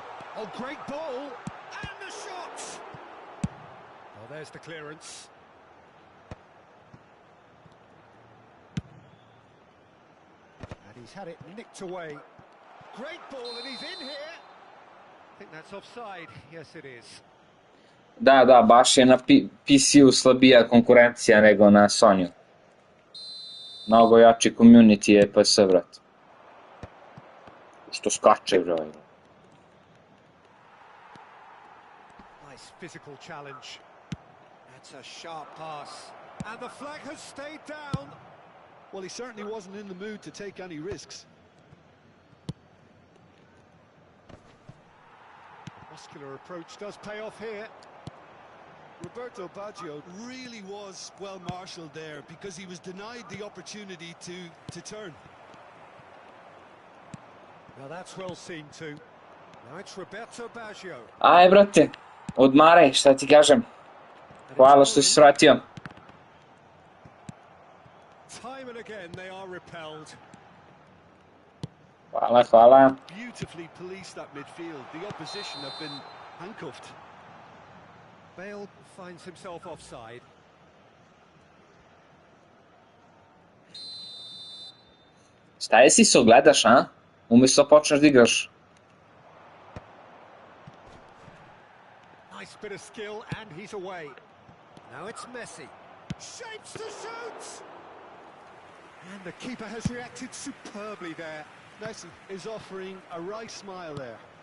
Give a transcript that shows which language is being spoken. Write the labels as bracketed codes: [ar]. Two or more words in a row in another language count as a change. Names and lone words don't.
[en] Oh, great ball. And the shot. Oh, there's the clearance. And he's had it nicked away. Great ball, and he's in here. I think that's offside. Yes, it is. [bs] Da, baš je na PC-u slabija konkurencija nego na Sonyu. Mnogo jači community je PS, brat. Što skače, bro. [en] Nice physical challenge. That's a sharp pass. And the flag has stayed down. Well, he certainly wasn't in the mood to take any risks. Muscular approach does pay off here. Roberto Baggio really was well marshalled there because he was denied the opportunity to turn. Now that's well seen too. Now it's Roberto Baggio. [bs] Aj, brate, odmaraj, šta ti kažem. Hvala što si svratio. [en] Time and again they are repelled. [bs] Hvala. [en] Beautifully policed that midfield. The opposition have been handcuffed. Bale finds himself offside. [bs] Šta jesi se ogledaš, a? Umjesto počneš da igraš. [en] Nice bit of skill and he's away. Now it's Messi. Shapes to shoot! And the keeper has reacted superbly there. Messi is offering a wry smile there.